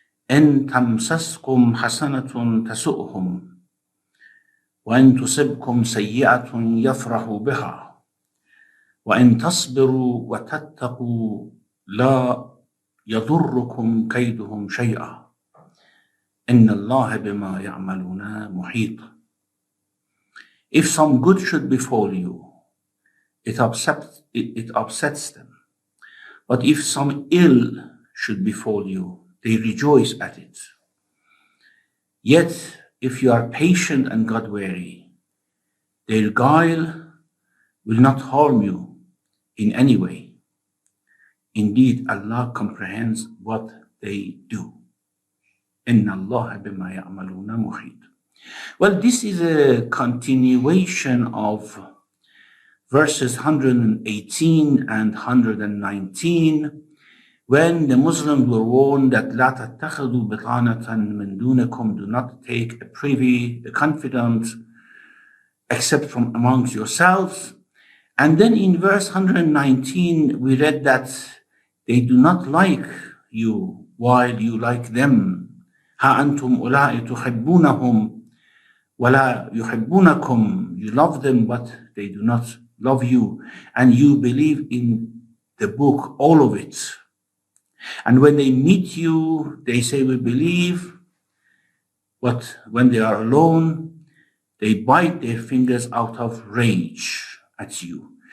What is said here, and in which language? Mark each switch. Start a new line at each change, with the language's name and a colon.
Arabic: إن تمسسكم حسنة تسؤهم وإن تصبكم سيئة يفرحوا بها وَإِن تَصْبِرُوا وَتَتَّقُوا لَا يَضُرُّكُمْ كَيْدُهُمْ شَيْئًا إِنَّ اللَّهَ بِمَا يَعْمَلُونَ مُحِيطٌ.
English: If some good should befall you, it upsets them. But if some ill should befall you, they rejoice at it. Yet, if you are patient and God-wary, their guile will not harm you in any way. Indeed, Allah comprehends what they do. Inna Allah bima ya'maluna muhit. Well, this is a continuation of verses 118 and 119, when the Muslims were warned that
Arabic: لا تتخذوا بطانة من دونكم,
English: do not take a privy, a confidant, except from amongst yourselves. And then in verse 119, we read that they do not like you while you like them.
Arabic: ها أنتم أولئك تحبونهم ولا يحبونكم.
English: You love them, but they do not love you. And you believe in the book, all of it. And when they meet you, they say, we believe. But when they are alone, they bite their fingers out of rage at you.